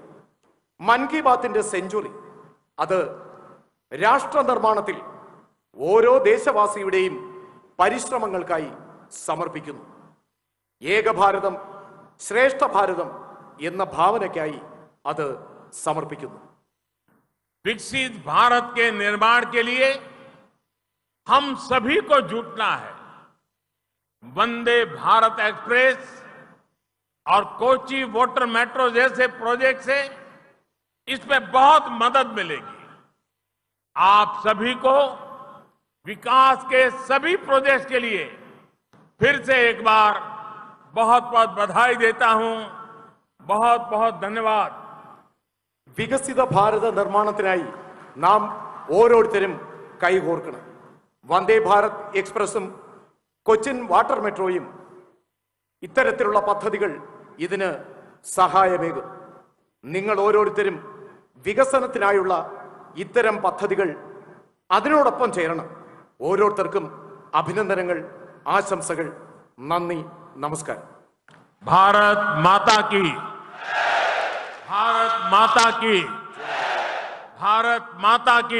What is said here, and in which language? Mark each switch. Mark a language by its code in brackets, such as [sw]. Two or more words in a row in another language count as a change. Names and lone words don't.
[ml] മൻ കി ബാത്തിന്റെ സെഞ്ചുറി അത് രാഷ്ട്ര നിർമ്മാണത്തിൽ ഓരോ ദേശവാസിയുടെയും പരിശ്രമങ്ങൾക്കായി സമർപ്പിക്കുന്നു. ഏകഭാരതം ശ്രേഷ്ഠ ഭാരതം എന്ന ഭാവനയ്ക്കായി അത് സമർപ്പിക്കുന്നു. [hi] विकसित भारत के निर्माण के लिए हम सभी को जुटना है। वंदे भारत एक्सप्रेस और कोची वाटर मेट्रो जैसे प्रोजेक्ट से इसमें बहुत मदद मिलेगी। आप सभी को विकास के सभी प्रोजेक्ट्स के लिए फिर से एक बार बहुत बहुत बधाई देता हूं। बहुत बहुत धन्यवाद। [ml] വികസിത ഭാരത നിർമ്മാണത്തിനായി നാം ഓരോരുത്തരും കൈകോർക്കണം. വന്ദേ ഭാരത് എക്സ്പ്രസും കൊച്ചിൻ വാട്ടർ മെട്രോയും ഇത്തരത്തിലുള്ള പദ്ധതികൾ ഇതിന് സഹായമേകും. നിങ്ങൾ ഓരോരുത്തരും വികസനത്തിനായുള്ള ഇത്തരം പദ്ധതികൾ അതിനോടൊപ്പം ചേരണം. ഓരോരുത്തർക്കും അഭിനന്ദനങ്ങൾ, ആശംസകൾ. നന്ദി, നമസ്കാരം. [hi] भारत माता की, भारत माता की, भारत माता की।